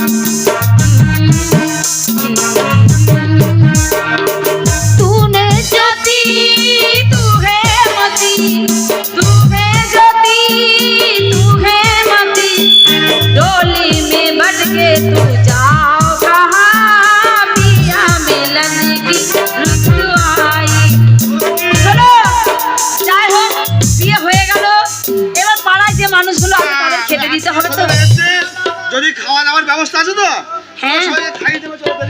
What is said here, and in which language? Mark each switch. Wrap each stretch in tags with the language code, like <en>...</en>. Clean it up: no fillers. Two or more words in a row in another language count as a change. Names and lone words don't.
<hi>तूने ज्योति तू है मती, तू है ज्योति, तू है मती, डोली में बढ़ के तू जाओ कहाँ, पिया मिलन की रुसवाई।</hi> <bn>চলো, যাই হোক, বিয়ে হয়ে গেল, এবার পাড়ায় যে মানুষগুলো আছে তাদের খেতে দিতে হবে তো। যদি খাওয়া দাওয়ার ব্যবস্থা আছে তো, হ্যাঁ। সবাইকে খাইয়ে দেবো, চলো।</bn>